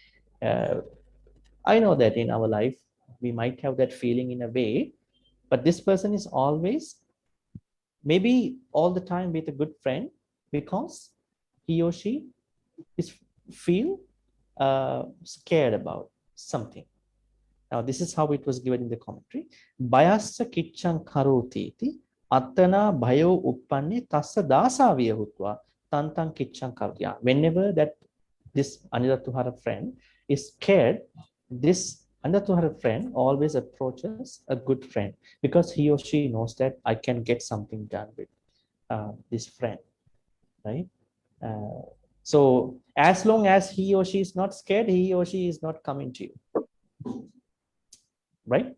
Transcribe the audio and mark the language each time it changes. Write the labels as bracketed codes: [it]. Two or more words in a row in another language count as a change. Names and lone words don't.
[en] I know that in our life, we might have that feeling in a way, but this person is always, maybe all the time with a good friend because he or she is feel scared about something. Now, this is how it was given in the commentary. [pi] Bhayassa kichang karoti iti attana bhayo uppanne tassa dasaviya hutva tantang kichang karoti. [en] Whenever that this Anidatuhara friend is scared, this Anidatuhara friend always approaches a good friend because he or she knows that I can get something done with this friend, right? So as long as he or she is not scared, he or she is not coming to you, right?